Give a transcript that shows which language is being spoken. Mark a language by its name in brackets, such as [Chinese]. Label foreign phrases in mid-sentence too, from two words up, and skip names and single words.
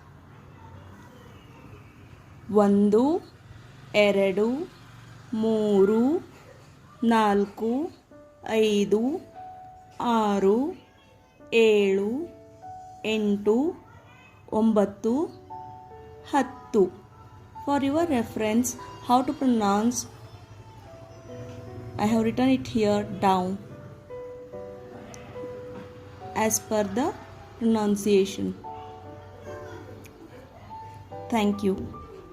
[Kannada] ಒಂದು, ಎರಡು, ಮೂರು, ನಾಲ್ಕು, ಐದು, ಆರು, ಏಳು, ಎಂಟು, ಒಂಬತ್ತು, ಹತ್ತು. [English] For your reference, how to pronounce, I have written it here down as per the pronunciation. Thank you.